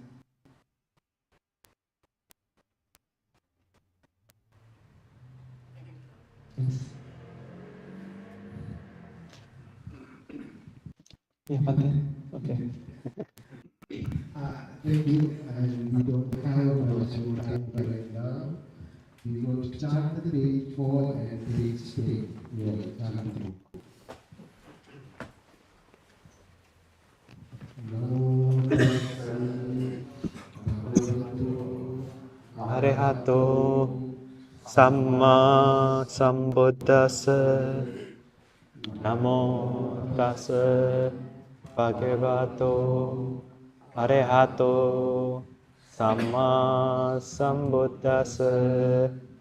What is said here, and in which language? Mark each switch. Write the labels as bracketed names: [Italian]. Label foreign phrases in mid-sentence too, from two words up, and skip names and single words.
[English] Yeah, but then, okay. Thank you, and we don't have much more time right now. We're going to chant the page 4 and page 10. Yeah, chant through. [Pali] Namo Tassa Bhagavato Arahato Samma Sambuddhassa Namo Tassa Bhagavato Arahato Samma Sambuddhassa